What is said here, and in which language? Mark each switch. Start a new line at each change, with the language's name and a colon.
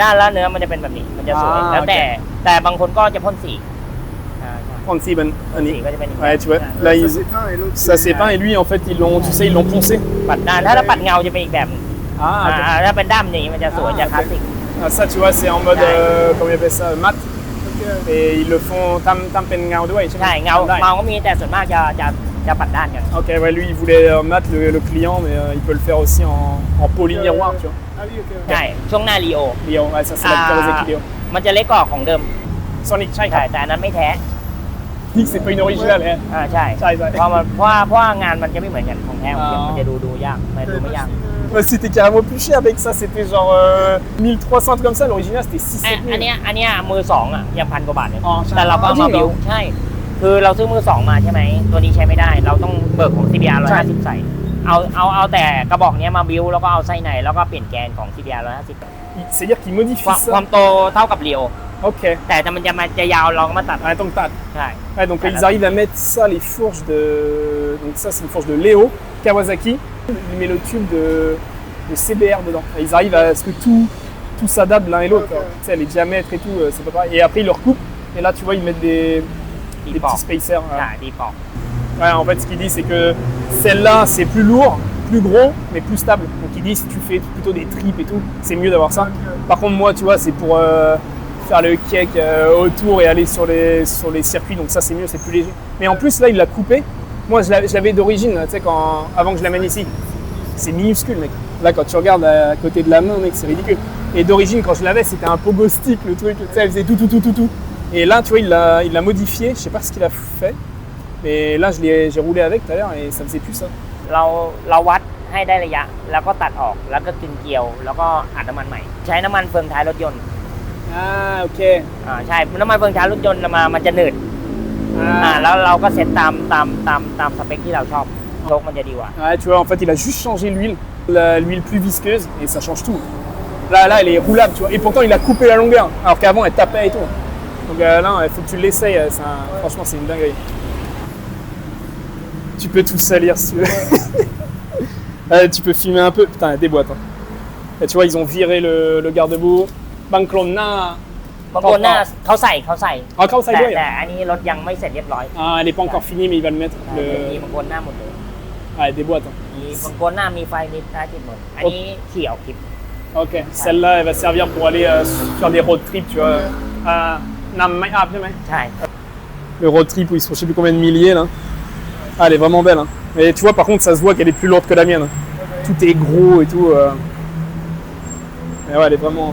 Thai: ด้านแล้วเนื้อมันจะเป็นแบบนี้มันจะสวย แล้วแต่บางคนก็จะพ่นสี 36 ben สี Annie. ก็จะเป็นอย่างนี้
French: Ouais, tu vois, là Ça ils... c'est peint et l'autre ça c'est peint et lui en fait ils l'ont, tu sais, ils l'ont poncé.
Thai: ปัดด้านถ้าปัดเงาจะเป็นอีกแบบหนึ่ง
French: Ah, ok.
Thai: ถ้าเป็นด้ามนี้มันจะสวยจะคลาสสิก
French: Ah, ça tu vois, c'est en mode, Ouais. comment ils appellent ça, mat. Et ils le font tam pen ngao douai,
Thai: ใช่เงาก็มีแต่ส่วนมากจะปัดด้านกัน
French: Ok, ouais, lui il voulait mat le client, mais il peut le faire aussi en poly miroir, tu vois. Ah oui, ok.
Thai: ใช่ช่วงหน้ารีโอ
French: Léo, ouais, ça c'est la Kawasaki Léo.
Thai: มันจะเล็กกว่าของเดิม Sonic, ใช่แต่อันนั้นไม่แท้
French: Nick, c'est pas une originale, hein.
Thai: ใช่ ใช่ เพราะว่างานมันจะไม่เหมือนกันของแท้ของเทียมมันจะดูยากไม่ยาก
French: Ouais, c'était carrément plus cher avec ça, c'était genre 1300 comme ça, l'original c'était 6
Thai: อันเนี้ยมือสองยัง1,000 กว่าบาทเลย อ๋อใช่ แต่เราก็เอามา จริงเหรอ บิวใช่ คือเราซื้อมือสองมาใช่ไหมตัวนี้ใช้ไม่ได้ เราต้องเบิกของ CBR 150ใส่เอาแต่กระบอกเนี้ยมาบิวแล้วก็เอาไส้ในแล้วก็เปลี่ยนแกนของ CBR 150
French: C'est-à-dire qu'ils modifient
Thai: ความ
French: ça.
Thai: โตเท่ากับเรียว
French: Ok.
Thai: แต่มันจะยาวเราก็มาตัด
French: Ouais, donc,
Thai: ใช่
French: ouais, donc ils arrivent à mettre ça, les fourches de. Donc ça c'est une fourche de Léo Kawasaki. Il met le tube de CBR dedans. Et ils arrivent à ce que tout s'adapte l'un et l'autre. Ok. Tu sais, les diamètres et tout, c'est pas pareil. Et après ils le recoupent. Et là tu vois ils mettent des
Thai: ดีปอก
French: petits spacers.
Thai: ใช่ดีปอก
French: Ouais, en fait, ce qu'il dit, c'est que celle-là, c'est plus lourd, plus gros, mais plus stable. Donc, il dit, si tu fais plutôt des tripes et tout, c'est mieux d'avoir ça. Par contre, moi, tu vois, c'est pour faire le cake autour et aller sur les circuits. Donc, ça, c'est mieux, c'est plus léger. Mais en plus, là, il l'a coupé. Moi, je l'avais d'origine, tu sais, avant que je l'amène ici. C'est minuscule, mec. Là, quand tu regardes à côté de la main, mec, c'est ridicule. Et d'origine, quand je l'avais, c'était un pogo stick, le truc. Tu sais, elle faisait tout. Et là, tu vois, il l'a modifié. Je sais pas ce qu'il a fait. Mais là, j'ai roulé avec tout à l'heure et ça faisait plus ça.
Thai: เราวัดให้ได้ระยะ แล้วก็ตัดออกแล้วก็กึงเกลียว แล้วก็อัดน้ำมันใหม่ ใช้น้ำมันเฟืองท้ายรถยนต์
French: Ah, ok.
Thai: ใช่น้ำมันเฟืองท้ายรถยนต์มันจะหนืด แล้วเราก็เซตตามสเปคที่เราชอบโชคมันจะดีกว่า
French: Ouais, tu vois, en fait, il a juste changé l'huile, l'huile plus visqueuse et ça change tout. Là, elle est roulable, tu vois. Et pourtant, il a coupé la longueur, alors qu'avant, elle tapait et tout. Donc là, il faut que tu l'essayes. Franchement, c'est une dinguerie. Tu peux tout salir si tu veux. Tu peux filmer un peu. Putain, il y a des boîtes. Hein. Et tu vois, ils ont viré le garde-boue. Banklona.
Thai: บางคนหน้าเขาใส่
French: Ah, quand ça y est.
Thai: แต่อันนี้รถยังไม่เสร็จเรียบร้อย
French: Ah, elle n'est pas encore finie, mais il va le mettre.
Thai: มีบางคนหน้าหมดเลย
French: Ah, des boîtes. Hein.
Thai: มีบางคนหน้ามีไฟมีท้ายติดหมด อันนี้ขี่ออกคลิป
French: Ok, celle-là, elle va servir pour aller faire des road trips, tu vois. Nam Mai Ap, tu vois.
Thai: ใช่
French: le road trip où ils sont je sais plus combien de milliers là. Ah, elle est vraiment belle. Hein. Mais tu vois, par contre, ça se voit qu'elle est plus lourde que la mienne. Tout est gros et tout. Mais ouais, elle est vraiment.